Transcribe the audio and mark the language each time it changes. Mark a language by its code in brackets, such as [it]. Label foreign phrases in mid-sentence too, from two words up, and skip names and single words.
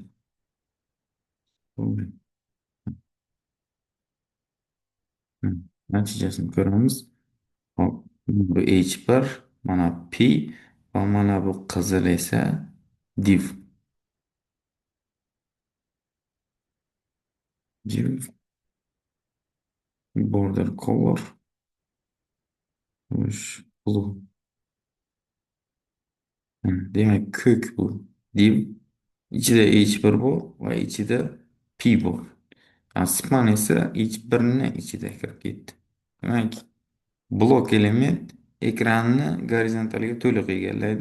[uz] Natijasini ko'ramiz. Hop, bu h1 mana p va mana bu qizil esa div. [en] Div border color blue. [uz] Demak, ko'k bu div. Ichida h1 bor va ichida p bor. Span esa h1 ichida kirib ketdi. Demak, blok element ekranni gorizontaliga to'liq egallaydi.